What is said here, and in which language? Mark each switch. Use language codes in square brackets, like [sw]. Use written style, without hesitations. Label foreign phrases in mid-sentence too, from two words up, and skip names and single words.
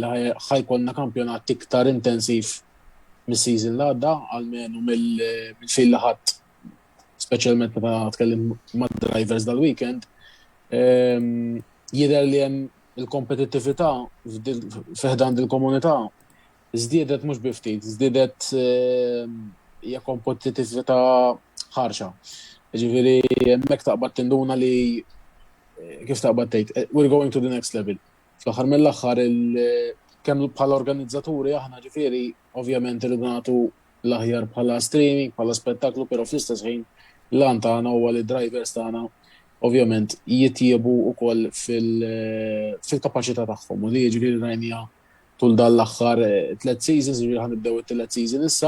[mt] li ħajkollna kampjonat iktar intensiv mis-season li għadda, għalmenu mill-fejn li ħadd, speċjalment meta tkellim mad drivers dal-weekend, jidher li hemm il-kompetittività f'ħdan il-komunità żdiedet mhux biftit, żdiedet hija kompetittività ħarxa. Ġifieri hemmhekk taqbad tinduna li kif taqbad tgħid, [en] we're going to the next level. [mt] Fl-aħħar mill-aħħar kemm bħala organizzaturi aħna ġifieri ovvjament irridu nagħtu l-aħjar bħala streaming, bħala spettaklu, però fl-istess ħin l-għan tagħna huwa li drivers tagħna ovvjament jittiebu wkoll fil-kapaċità tagħhom u li jiġifieri rajnija tul dan l-aħħar 3 seasons, ġifieri ħanibdew it-tielet season issa.